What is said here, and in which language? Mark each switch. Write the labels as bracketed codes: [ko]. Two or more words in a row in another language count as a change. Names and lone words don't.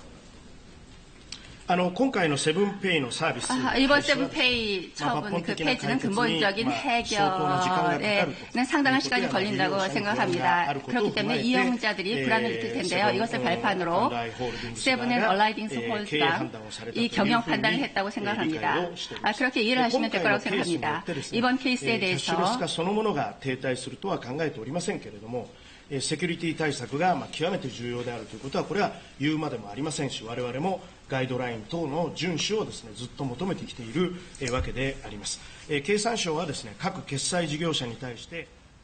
[ko] 이번 세븐페이 처분 그 폐지는 근본적인 해결에는 상당한 시간이 걸린다고 생각합니다. 그렇기 때문에 이용자들이 불안을 느낄 텐데요. 이것을 발판으로 세븐앤얼라이딩스 홀드가 이 경영 판단을 했다고 생각합니다. 그렇게 이해를 하시면 될 거라고 생각합니다. 이번 케이스에 대해서 [ja] セキュリティ対策が極めて重要であるということはこれは言うまでもありませんし、我々もガイドライン等の遵守をですねずっと求めてきているわけであります。経産省はですね各決済事業者に対して